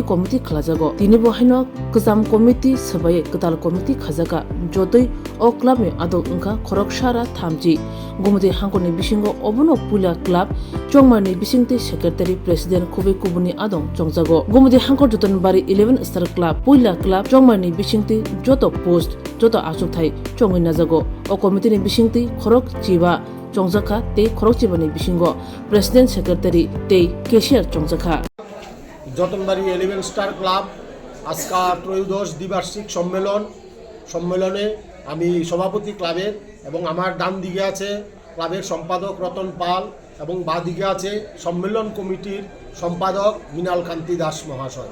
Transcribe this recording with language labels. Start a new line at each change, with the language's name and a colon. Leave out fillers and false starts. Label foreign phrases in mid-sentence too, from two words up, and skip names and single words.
Kok Borok: committee khlajago tini bo haino kuzam committee sabai kutal committee khajaka jotoi o club me ado unka khorok shara thamji gumudi hangoni bisingo obono pula club chongmani bisingte
English: secretary president
Kok Borok: khobe kubuni adong chongjago gumudi hangkor joton bari 11 star club pula club chongmani bisingte joto post joto asuk thai chongoi najago o committee ni bisingte khorok chiba chongjaka te khorok chibani bisingo
English: president secretary
Kok Borok: te cashier chongjaka
Bangla: জটনবাড়ি 11 স্টার ক্লাব আজকা ত্রয়োদশ দ্বিবার্ষিক সম্মেলনে আমি সভাপতি ক্লাবের এবং আমার ডান দিকে আছে ক্লাবের সম্পাদক রতন পাল এবং বাঁ দিকে আছে সম্মেলন কমিটির সম্পাদক মৃণাল কান্তি দাস মহাশয়।